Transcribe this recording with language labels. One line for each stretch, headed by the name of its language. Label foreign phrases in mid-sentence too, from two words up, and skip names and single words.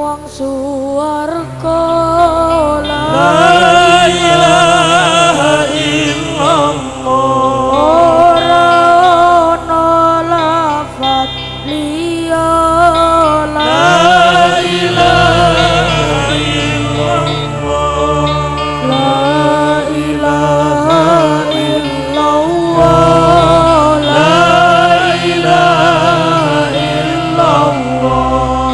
Javanese: suwarga la
Arabic: إله إلا الله
Javanese: ora ana lafat liya la
Arabic: إله إلا الله لا إله إلا الله لا إله إلا الله